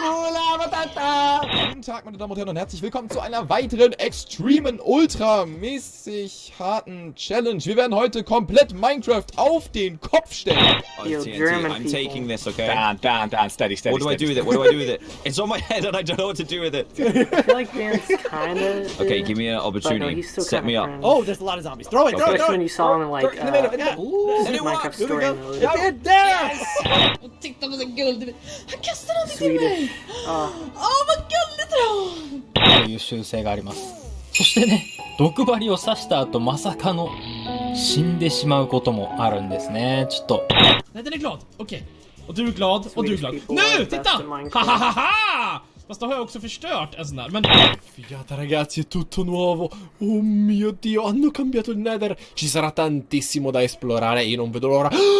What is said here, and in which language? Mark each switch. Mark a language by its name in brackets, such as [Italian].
[German] Guten Tag, meine Damen und Herren, und herzlich willkommen zu einer weiteren extremen, ultramäßig harten Challenge. Wir werden heute komplett Minecraft auf den Kopf stellen. [English] I'm taking this, okay? Dan, steady. What do I do with it? What do I do with it? It's on my head and I don't know what to do with it. I feel like Dan's kinda. Okay, give me an opportunity. Set me up. Oh, there's a lot of zombies. Throw it, Especially when you saw him in like Minecraft story mode. It there! [Swedish] Jag tyckte det var så guld. Han kastade någonting till mig. Vad gulligt då! [Japanese] という習性があります。そしてね、毒針を刺した後まさかの死んでしまうこともあるんですね。ちょっと。 [Swedish] Nej, den är glad. Okej. Och du är glad, och du är glad. Nu, titta! Hahaha! Fast då har jag också förstört en sån där, men... [Italian] Figata ragazzi, è tutto nuovo. Oh mio Dio, hanno cambiato il Nether. Ci sarà tantissimo da esplorare e io non vedo l'ora.